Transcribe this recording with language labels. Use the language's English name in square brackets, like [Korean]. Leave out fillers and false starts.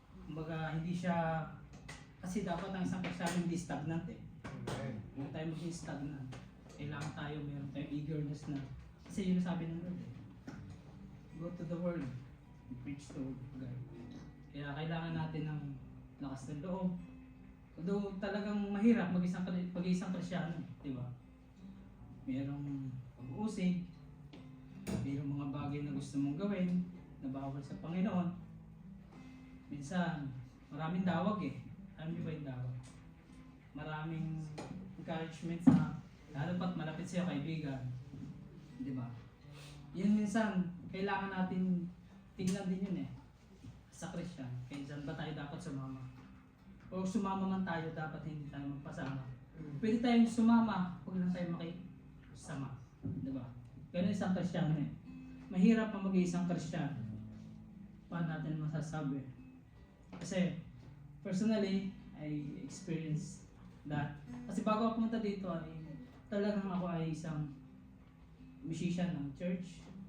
[Filipino] Kumbaga hindi siya, kasi dapat ang isang Kristiyano hindi stagnant eh. Huwag tayo maging stagnant. Kailangan tayo, meron tayong eagerness na, kasi yun ang sabi ng Lord eh. [English] Go to the world and preach the word of God. [Filipino] Kaya kailangan natin ng lakas ng loob. Although talagang mahirap mag-isang Kristiyano, di ba? merong pag-uusig, merong mga bagay na gusto mong gawin na bawal sa Panginoon. Minsan, maraming dawag eh. Alam niyo ba yung dawag? Maraming encouragement sa, lalo pat malapit sa'yo kaibigan. Di ba? Yun minsan, kailangan natin tingnan din yun eh. Sa Christian, kaya saan ba tayo dapat sumama? O sumama man tayo, dapat hindi tayo magpasama. Pwede tayong sumama, huwag lang tayo makisama. Di ba? Ganun isang Kristiyano eh. Mahirap na mag-iisang Kristiyano. Paano natin masasabi? [English] Kasi, personally, I experienced that. [Filipino] Kasi bago ako pumunta dito, talagang ako ay isang musician ng church.